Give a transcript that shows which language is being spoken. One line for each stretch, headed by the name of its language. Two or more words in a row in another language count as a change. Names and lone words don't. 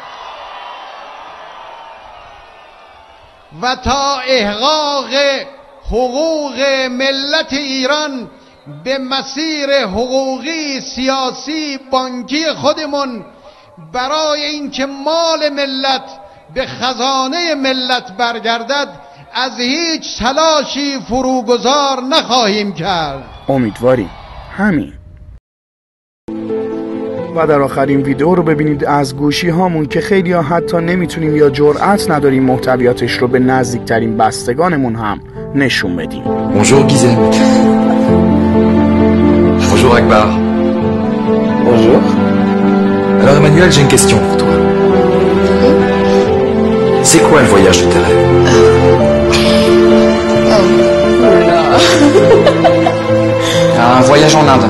Persian: و تا احقاق حقوق ملت ایران به مسیر حقوقی، سیاسی، بانکی خودمون برای اینکه مال ملت به خزانه ملت برگردد از هیچ تلاشی فروگذار نخواهیم کرد. امیدواریم همین. و در آخرین ویدیو رو ببینید از گوشی هامون که خیلی ها حتی نمیتونیم یا جرأت نداریم محتویاتش رو به نزدیکترین بستگانمون هم نشون بدیم.
French: Bonjour Guizem. Bonjour Akbar. Bonjour. Alors Emmanuel, j'ai une question pour toi. C'est quoi le voyage de tes rêves? Un voyage en Inde.